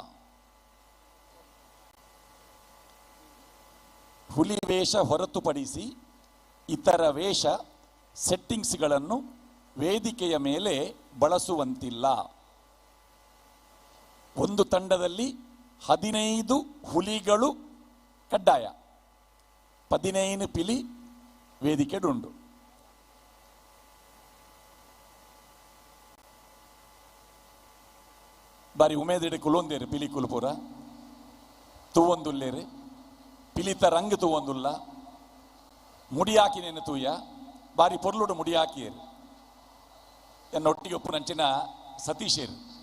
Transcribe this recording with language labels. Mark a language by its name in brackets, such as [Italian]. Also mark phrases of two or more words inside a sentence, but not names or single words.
[Kannada] ಹುಲಿ ವೇಷ ಹೊರತುಪಡಿಸಿ ಇತರ ವೇಷ ಸೆಟ್ಟಿಂಗ್ಸ್ಗಳನ್ನು ವೇದಿಕೆಯ ಮೇಲೆ ಬಳಸುವಂತಿಲ್ಲ. ಒಂದು ತಂಡದಲ್ಲಿ 15 ಹುಲಿಗಳು ಕಡ್ಡಾಯ, 15 [Tulu] ಪಿಲಿ ವೇದಿಕೆಡುಂಡು. ಬಾರಿ ಉಮೇದಿಡೆ ಕುಲೊಂದೇರು ಪಿಲಿ ಕುಲ್ಪುರ ತೂವೊಂದುಲ್ಲೇರು ಪಿಲಿತ ರಂಗ್ ತೂವೊಂದುಲ್ಲ ಮುಡಿ ಹಾಕಿನೇನು ತೂಯ ಬಾರಿ ಪೊರ್ಲುಡು ಮುಡಿ ಹಾಕಿಯರು ಎನ್ನೊಟ್ಟಿಗೆ ಒಪ್ಪು ನಂಚಿನ ಸತೀಶೇರು